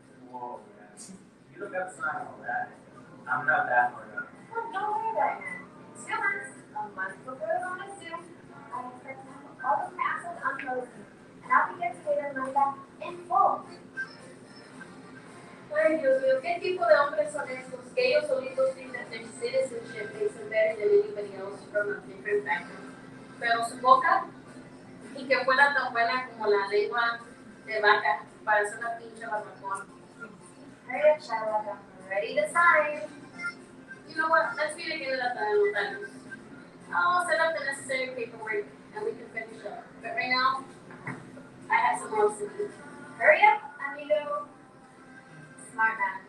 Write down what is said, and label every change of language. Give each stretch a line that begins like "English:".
English: Whoa, man. You don't got to sign all that. I'm not that hard up. Well, don't worry about it. 2 months, a month before the loan is due, I expect to have all the assets unfrozen, and I'll begin to pay their money back in full.
Spanish: Ay, Dios mío, ¿qué tipo de hombres son estos? que ellos solitos
English: think that their citizenship makes them better than anybody else from a different background.
Spanish: Pero su boca, y que fuera tan buena como la lengua de vaca para hacer una pinche barbacoa.
English: Hurry up, Charlotte, I'm ready to sign. You know what? Let's meet again at the notario. I'll set up the necessary paperwork and we can finish up. But right now, I have some more to do. Hurry up, amigo. Smart man.